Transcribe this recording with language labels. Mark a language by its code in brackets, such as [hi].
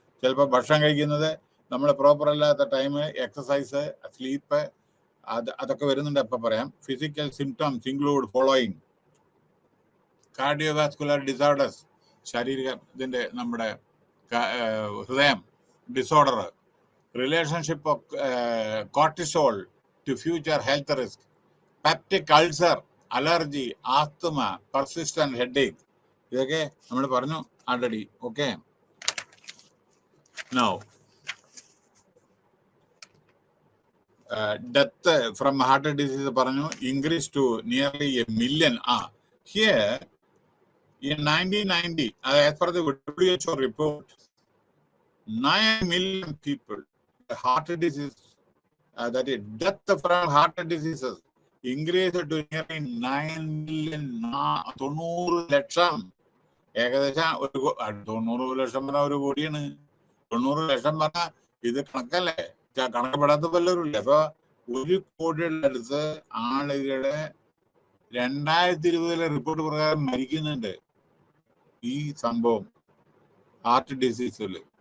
[ml] ചിലപ്പോൾ ഭക്ഷണം കഴിക്കുന്നത് നമ്മൾ പ്രോപ്പർ അല്ലാത്ത ടൈം, എക്സസൈസ്, സ്ലീപ്പ്, അതൊക്കെ വരുന്നുണ്ട്. അപ്പം പറയാം. [en] physical symptoms include following: cardiovascular disorders, [ml] ഇതിൻ്റെ നമ്മുടെ ഹൃദയം, [en] disorder, relationship of cortisol to future health risk, peptic ulcer, allergy, asthma, persistent headache. Okay, already. Okay. Now, death from heart disease increased to nearly 1 million. Here, in 1990, as per the WHO report, 9 million people, heart disease, that is, death from heart diseases increased to nearly 9 million, [ml] 90 ലക്ഷം. ഏകദേശം 90 ലക്ഷം പറഞ്ഞാൽ ഒരു കോടിയാണ്. 90 ലക്ഷം പറഞ്ഞാൽ ഇത് കണക്കല്ലേ, കണക്കപ്പെടാത്ത വല്ലവരും ഇല്ല. അപ്പൊ 1 കോടിയുടെ അടുത്ത് ആളുകള് 2020 റിപ്പോർട്ട് പ്രകാരം മരിക്കുന്നുണ്ട് ഈ സംഭവം, ഹാർട്ട് ഡിസീസിൽ.